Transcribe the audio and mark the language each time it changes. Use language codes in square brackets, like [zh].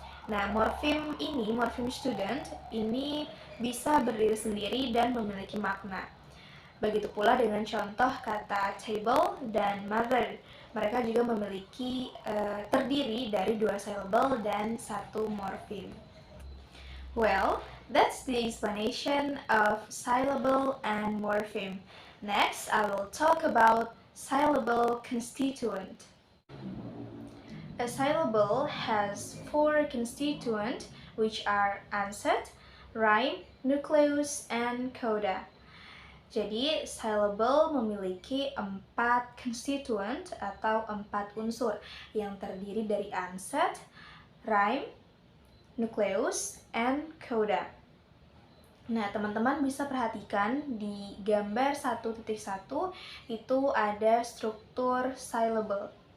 [id] Nah, morfem student ini bisa berdiri sendiri dan memiliki makna. Begitu pula dengan contoh kata table dan mother. Mereka juga memiliki terdiri dari dua syllable dan satu morfem. [en] Well, that's the explanation of syllable and morpheme. Next, I will talk about syllable constituent. A syllable has 4 constituents, which are onset, rhyme, nucleus, and coda. [id] Jadi, syllable memiliki 4 constituent atau 4 unsur yang terdiri dari onset, rhyme, nucleus, and coda. Nah, teman-teman bisa perhatikan di gambar 1.1 itu ada struktur syllable.